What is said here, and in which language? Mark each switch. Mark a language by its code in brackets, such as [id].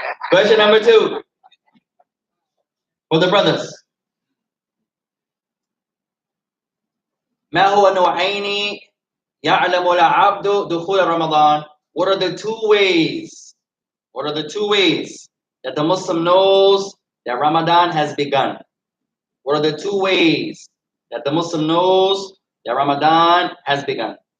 [en] Question number 2 for the brothers. [ar] ما هو نوعين يعلم العبد دخول رمضان? [en] What are the two ways? What are the two ways that the Muslim knows that Ramadan has begun? What are the two ways that the Muslim knows that Ramadan has begun?